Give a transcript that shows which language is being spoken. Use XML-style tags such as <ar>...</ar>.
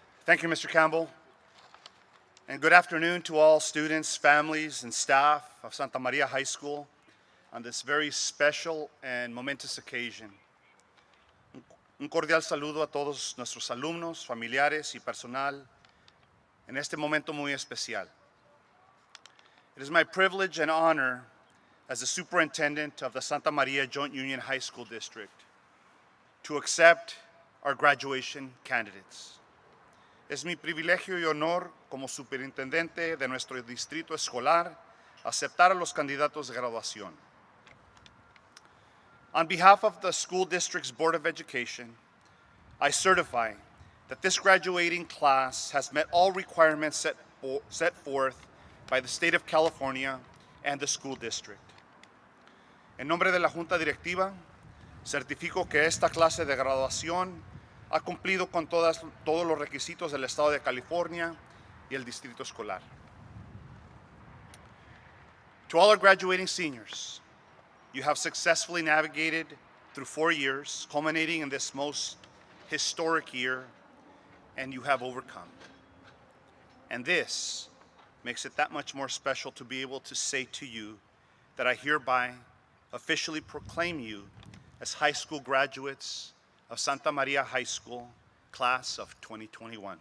<en>Thank you, Mr. Campbell. And good afternoon to all students, families, and staff of Santa Maria High School on this very special and momentous occasion.</en> <es>Un cordial saludo a todos nuestros alumnos, familiares y personal en este momento muy especial.</es> <en>It is my privilege and honor as the superintendent of the Santa Maria Joint Union High School District to accept our graduation candidates.</en> <es>Es mi privilegio y honor como superintendente de nuestro distrito escolar aceptar a los candidatos de graduación.</es> <en>On behalf of the school district's Board of Education, I certify that this graduating class has met all requirements set forth by the state of California and the school district.</en> <es>En nombre de la Junta Directiva, certifico que esta clase de graduación ha cumplido con todos los requisitos del Estado de California y el Distrito Escolar.</es> <en>To all our graduating seniors, you have successfully navigated through 4 years, culminating in this most historic year, and you have overcome. And this makes it that much more special to be able to say to you that I hereby officially proclaim you as high school graduates of Santa Maria High School, class of 2021.</en>